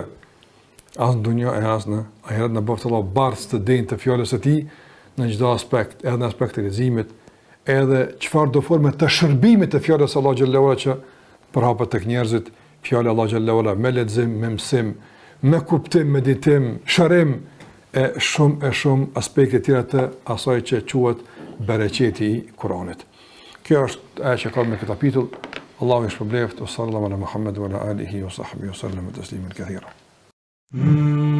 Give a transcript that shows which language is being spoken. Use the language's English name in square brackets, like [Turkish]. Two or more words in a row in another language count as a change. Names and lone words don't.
[Albanian] As në dunjë e as në ahiret, na bëft Allahu bardh të denjë të fjalës së tij në çdo aspekt, edhe në aspektin e leximit, edhe çfarë do forme të shërbimit të fjalës së Allahu [Arabic] جل وعلا [Albanian] që përhapet tek njerëzit, fjala Allah [Arabic] جل وعلا [Albanian] me lexim, me mësim, me kuptim, meditim, shërim e shumë aspekte tjera të asaj që quhet bereqeti i Kuranit. Kjo është ajo që ka me këtë kapitull. Allahu i shpëbleft, [Arabic] صلى الله على محمد وعلى آله وصحبه وسلم تسليما كثيرا.